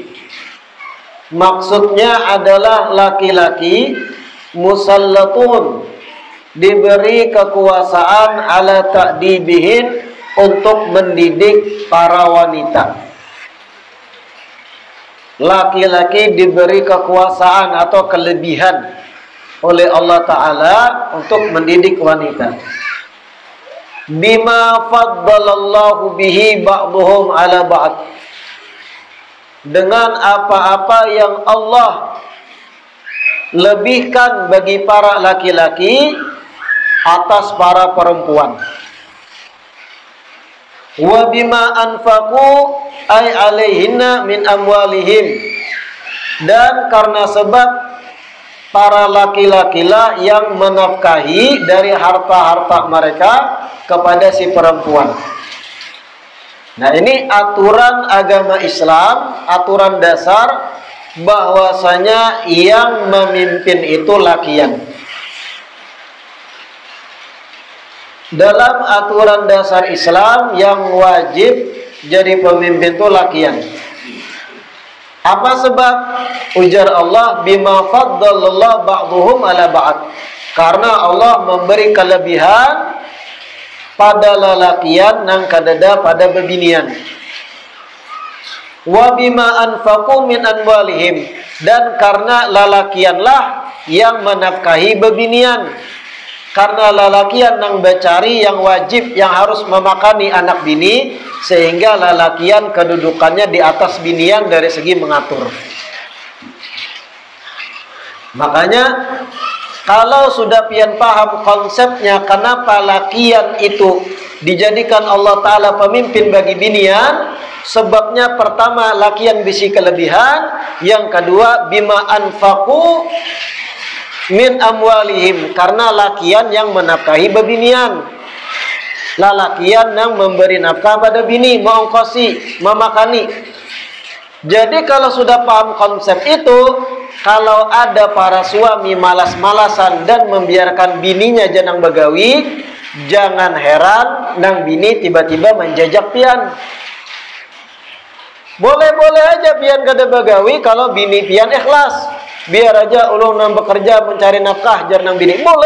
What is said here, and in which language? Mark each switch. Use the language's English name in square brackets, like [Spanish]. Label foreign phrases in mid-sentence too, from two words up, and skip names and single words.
[Indonesian] Maksudnya adalah laki-laki musallatun, diberi kekuasaan [Arabic] ala ta'dibihim, [Indonesian] untuk mendidik para wanita. Laki-laki diberi kekuasaan atau kelebihan oleh Allah Ta'ala untuk mendidik wanita. [Arabic] Bima faddalallahu bihi ba'duhum ala ba'd, [Indonesian] dengan apa-apa yang Allah lebihkan bagi para laki-laki atas para perempuan. [Arabic] Wa bima anfaqu ay alaihinna min amwalihim, [Indonesian] dan karena sebab para laki-lakilah yang menafkahi dari harta-harta mereka kepada si perempuan. Nah, ini aturan agama Islam, aturan dasar bahwasanya yang memimpin itu lakian. Dalam aturan dasar Islam yang wajib jadi pemimpin itu lakian. Apa sebab? Ujar Allah, [Arabic] bima faddalallahu ba'duhum ala ba'd, [Banjar] karena Allah memberi kelebihan pada lelakian nang kadada pada bebinian. [Arabic] Wa bima anfaqu min amwalihim, [Banjar] dan karena lelakianlah yang menafkahi bebinian. Karena lelakian nang becari yang wajib, yang harus memakani anak bini, sehingga lalakian kedudukannya di atas binian dari segi mengatur. Makanya kalau sudah pian paham konsepnya kenapa lakian itu dijadikan Allah Ta'ala pemimpin bagi binian, sebabnya pertama lakian bisi kelebihan, yang kedua [Arabic] bima anfaqu min amwalihim, [Banjar] karena lakian yang menafkahi bebinian, lalakian yang memberi nafkah pada bini, mengongkosi, memakani. Jadi kalau sudah paham konsep itu, kalau ada para suami malas-malasan dan membiarkan bininya janang begawi, jangan heran nang bini tiba-tiba menjajak pian. Boleh-boleh aja pian kada begawi kalau bini pian ikhlas. Biar aja ulun nang bekerja mencari nafkah jar nang bini. Boleh.